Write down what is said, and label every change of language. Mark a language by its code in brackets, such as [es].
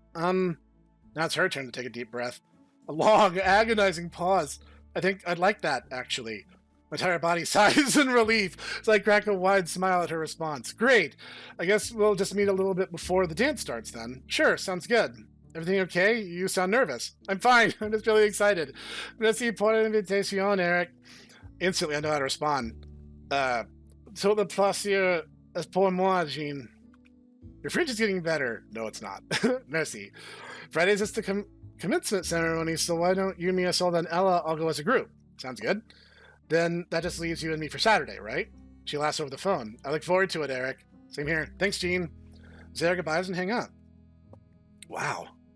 [en] Now it's her turn to take a deep breath. A long, agonizing pause. I think I'd like that, actually. My entire body sighs in relief as I crack a wide smile at her response. Great. I guess we'll just meet a little bit before the dance starts then. Sure, sounds good. Everything okay? You sound nervous. I'm fine. I'm just really excited. [fr] Merci pour l'invitation, Eric. [en] Instantly, I know how to respond. [fr] Tout le plaisir est pour moi, Jeanne. [en] Your French is getting better. No, it's not. Merci. Friday's just the commencement ceremony, so why don't you, me, Isolde, and Ella all go as a group? Sounds good. Then that just leaves you and me for Saturday, right? She laughs over the phone. I look forward to it, Eric. Same here. Thanks, Jeanne. Say our goodbyes and hang up. Wow.